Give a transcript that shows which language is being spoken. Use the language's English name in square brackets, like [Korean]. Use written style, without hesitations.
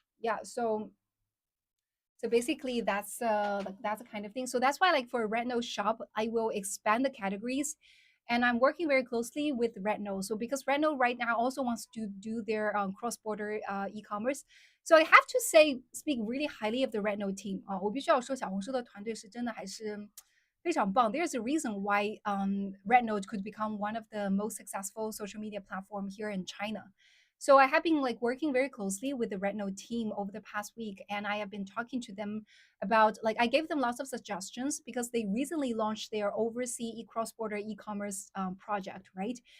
[English] Yeah, so basically that's the kind of thing. So that's why like for Rednote shop, I will expand the categories and I'm working very closely with Rednote. So because Rednote right now also wants to do their cross-border e-commerce. So I have to speak really highly of the Rednote team. [Chinese] 我必须要说小红书的团队是真的还是非常棒. [English] There's a reason why Rednote could become one of the most successful social media platform here in China. So I have been like working very closely with the Rednote team over the past week, and I have been talking to them about like I gave them lots of suggestions because they recently launched their overseas cross-border e-commerce project, right?